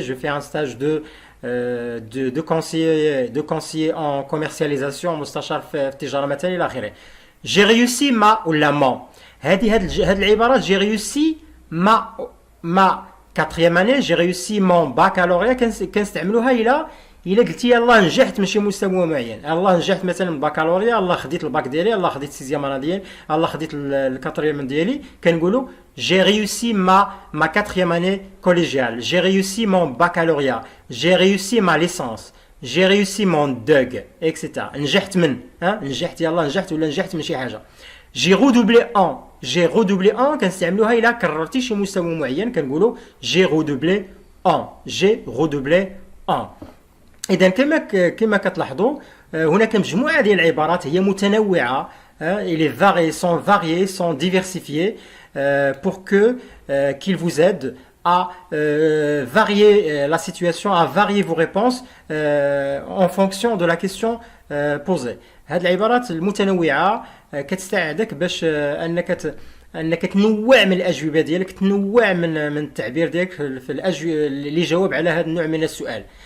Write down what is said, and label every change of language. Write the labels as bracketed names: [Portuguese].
[French] je fais un stage de conseiller en commercialisation مستشار في التجارة مثلا إلى آخره. j'ai réussi ma ولا mon. [Arabic] هاد العبارات j'ai réussi ma 4e année, j'ai réussi mon baccalauréat كنستعملوها إلا قلتي يلاه نجحت من شي مستوى معين. يلاه نجحت مثلا من بكالوريا، يلاه خديت الباك ديالي، يلاه خديت السيزيام انا ديالي، يلاه خديت الكاتريام ديالي، كنقولوا j'ai réussi ma 4e année collégiale, j'ai réussi mon baccalauréat, j'ai réussi ma licence, j'ai réussi mon DUG etc. نجحت من نجحت يلاه نجحت ولا نجحت من شي حاجه. j'ai redoublé en كنستعملوها إلا كررتي شي مستوى معين كنقولوا j'ai redoublé en. إذا كما كتلاحظوا هناك مجموعة ديال العبارات هي متنوعة. [French] les variés sont diversifiés pour qu'ils vous aident à varier la situation, à varier vos réponses en fonction de la question posée. [Arabic] هذه العبارات المتنوعة كتساعدك باش انك تنوع من الاجوبه ديالك، تنوع من التعبير ديالك في اللي جاوب على هذا النوع من السؤال.